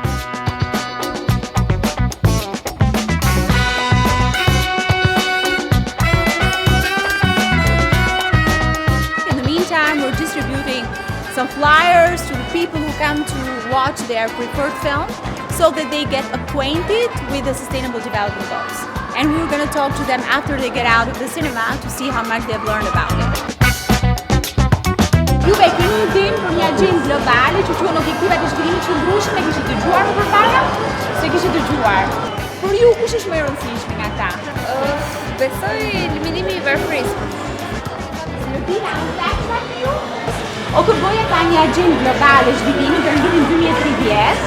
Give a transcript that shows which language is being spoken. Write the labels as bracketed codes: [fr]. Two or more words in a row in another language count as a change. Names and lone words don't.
[en] In the meantime, we're distributing some flyers to the people who come to watch their preferred film so that they get acquainted with the Sustainable Development Goals. And we're going to talk to them after they get out of the cinema to see how much they've learned about it. [sq] Juve keni din për një agjendë globale që quhen objektivat e zhvillimit të qëndrueshëm, e kishit dëgjuar më përpara? Se kishit dëgjuar. Për ju kush është më e rëndësishmi nga ata? Besoj eliminimi i varfërisë. O kërgoja ka një agjendë globale zhvillimi për vitin 2030.